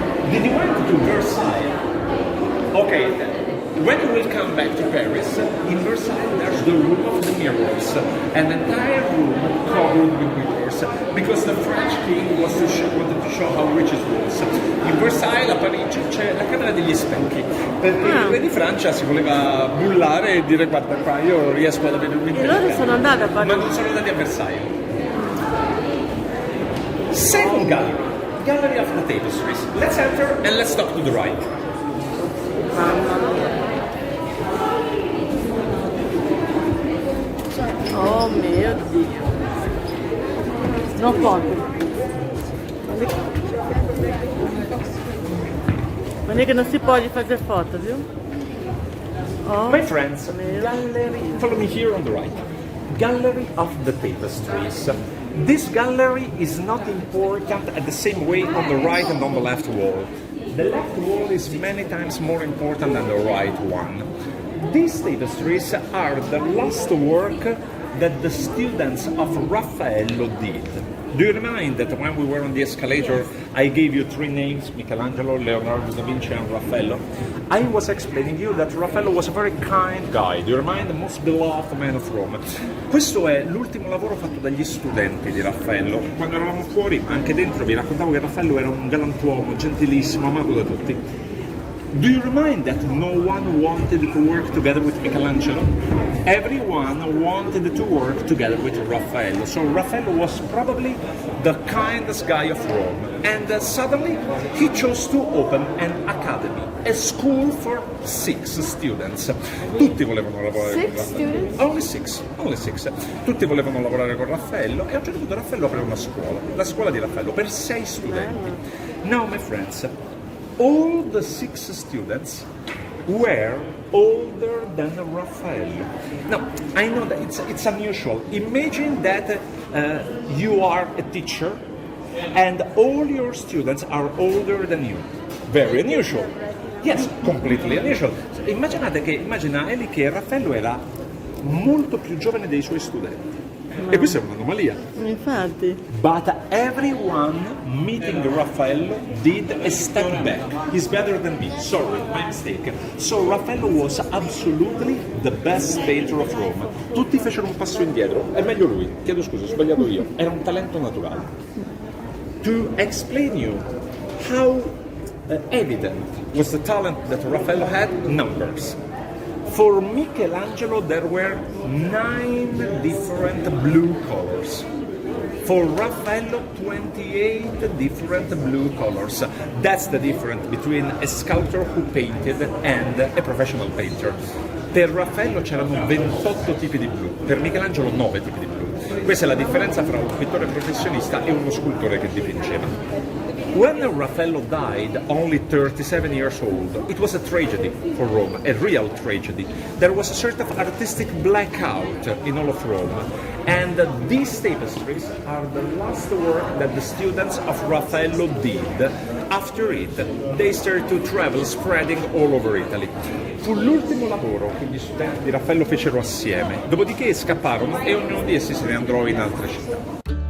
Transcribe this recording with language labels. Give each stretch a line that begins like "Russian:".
English: Did you went to Versailles? Okay. When you will come back to Paris, in Versailles there's the room of the mirrors, an entire room covered with mirrors, because the French king wanted to show how rich it was.
Italian: In Versailles, a Parigi, c'è la camera degli specchi, perché il re di Francia si voleva bullare e dire guarda qua, io riesco ad avere un E loro sono andati a ma non sono andati a Versailles.
English: Second gallery, gallery of the tapestries. Let's enter and let's talk to the right.
Italian: Oh, Oh mio Dio. Non conto. Ma è che non si può fare foto, viu? Oh,
English: My friends,
Italian: mio.
English: gallery, follow me here on the right. Gallery of the tapestries. This gallery is not important at the same way on the right and on the left wall. The left wall is many times more important than the right one. These tapestries are the last work that the students of Raffaello did. Do you remind that when we were on the escalator, I gave you three names, Michelangelo, Leonardo da Vinci and Raffaello? I was explaining you that Raffaello was a very kind guy. Do you remind? The most beloved man of Rome.
Italian: Questo è l'ultimo lavoro fatto dagli studenti di Raffaello. Quando eravamo fuori, anche dentro, vi raccontavo che Raffaello era un galantuomo, gentilissimo, amato da tutti.
English: Do you remind that no one wanted to work together with Michelangelo? Everyone wanted to work together with Raffaello. So Raffaello was probably the kindest guy of Rome. And suddenly he chose to open an academy, a school for 6 students.
Italian: Tutti volevano lavorare con Raffaello.
English: Only six.
Italian: Tutti volevano lavorare con Raffaello e a un certo punto Raffaello aprì una scuola, la scuola di Raffaello, per 6 studenti.
English: Now, my friends, all the 6 students were older than Raffaello. Now, I know that it's unusual. Imagine that you are a teacher and all your students are older than you. Very unusual. Yes, completely unusual.
Italian: Immagina Eli che Raffaello era molto più giovane dei suoi studenti. E questa è un'anomalia. Infatti.
English: But everyone meeting Raffaello did a step back. He's better than me. Sorry, my mistake. So Raffaello was absolutely the best painter of Rome.
Italian: Tutti fecero un passo indietro. È meglio lui. Chiedo scusa, ho sbagliato io. Era un talento naturale.
English: To explain you how evident was the talent that Raffaello had, numbers. For Michelangelo, there were 9 different blue colors. For Raffaello, 28 different blue colors. That's the difference between a sculptor who painted and a professional painter.
Italian: Per Raffaello c'erano 28 tipi di blu, per Michelangelo 9 tipi di blu. Questa è la differenza fra un pittore professionista e uno scultore che dipingeva.
English: When Raffaello died, only 37 years old, it was a tragedy for Rome, a real tragedy. There was a sort of artistic blackout in all of Rome. And these tapestries are the last work that the students of Raffaello did. After it, they started to travel, spreading all over Italy.
Italian: Fu l'ultimo lavoro che gli studenti di Raffaello fecero assieme, dopodiché scapparono e ognuno di essi se ne andò in altre città.